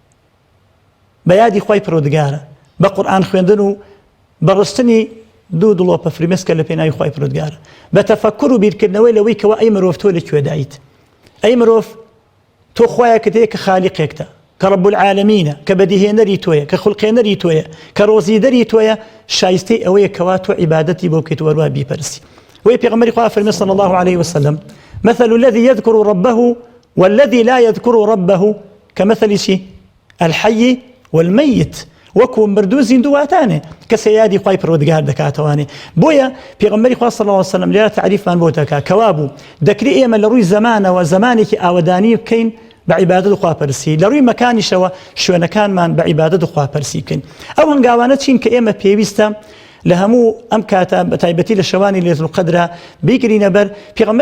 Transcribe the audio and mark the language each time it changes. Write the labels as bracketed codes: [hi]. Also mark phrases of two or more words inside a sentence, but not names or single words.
[ckb] بە یادی خوای پەروەردگارە بە قورئان خوێندن و بەڕستنی دوو دڵۆپە فرمێسکە لە پێناوی خوای پەروەردگارە بە تەفەکر و بیرکردنەوەی لەوەی کەوا ئەی مرۆڤ تۆ لەکوێ دایت ئەی مرۆڤ تۆ خوایەکت هەیە کە خالیقێکتە کە [ar] رب العالمینە [ckb] کە بەدیهێنەری تۆیە کە خوڵقێنەری تۆیە کە ڕۆزیدەری تۆیە شایستەی ئەوەیە کەوا تۆ عیبادەتی بۆ بکەیت وەروە بیپەرستی وەی پێغەمبەری خوا فەرمێ [ar] صلی الله عليه وسلم مثل الذي يذكر ربه والذي لا يذكر ربه كمثل شي الحي والميت [ckb] وەکو مردوو زیندوواتانێ کە سەیادی خوای پەروەردگار دەکاتەوانێ بۆیە پێغەمبەری خوا [ar] صلی الله عليه وسلم [ckb] لێرە تعریفمان بۆ دەکا کەوا بوو دەکرێت ئێمە لە ڕووی زەمانەوە زەمانێکی ئاوەدانی بکەین بە عیبادەت و خواپەرسی لە ڕووی مەکانیشەوە شوێنەکانمان بە عیبادەت و خواپەرسی بکەین ئەو هەنگاوانە چین کە ئێمە پێویستە لە هەموو ئەم کاتە بە تایبەتی لە شەوانی لەیلەتول قەدرا بیگرینە بەر پێغەمبەری